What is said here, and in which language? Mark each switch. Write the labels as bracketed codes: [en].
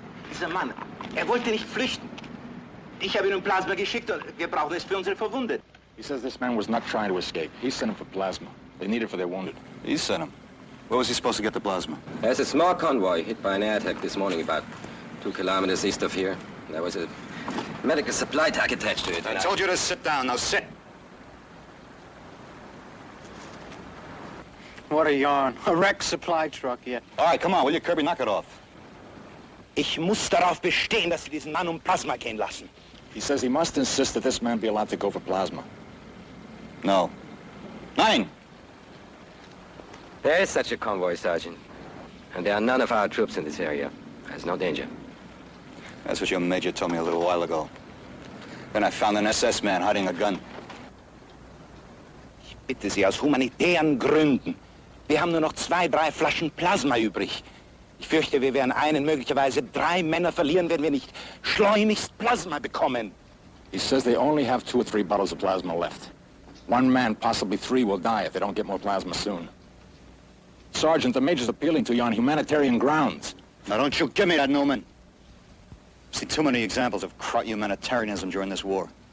[de] Dieser Mann, wollte nicht flüchten. Ich habe ihn um Plasma geschickt und wir brauchen es für unsere Verwundeten. [en] He says this man was not trying to escape. He sent him for plasma. They need it for their wounded. He sent him. Where was he supposed to get the plasma? There's a small convoy hit by an air attack this morning about 2 kilometers east of here. There was a medical supply truck attached to it. I told you to sit down. Now sit. What a yarn. A wrecked supply truck yet. All right, come on, will you, Kirby? Knock it off. [de] Ich muss darauf bestehen, dass Sie diesen Mann um Plasma gehen lassen. [en] He says he must insist that this man be allowed to go for plasma. No. [de] Nein! [en] There is such a convoy, Sergeant. And there are none of our troops in this area. There's no danger. That's what your Major told me a little while ago. Then I found an SS man hiding a gun. [de] Ich bitte Sie, aus humanitären Gründen. Wir haben nur noch 2, 3 Flaschen Plasma übrig. Ich fürchte, wir werden einen, möglicherweise 3 Männer verlieren, wenn wir nicht schleunigst Plasma bekommen. [en] He says they only have 2 or 3 bottles of plasma left. 1 man, possibly 3, will die if they don't get more plasma soon. Sergeant, the Major's appealing to you on humanitarian grounds. Now, don't you give me that, Newman. I've seen too many examples of humanitarianism during this war.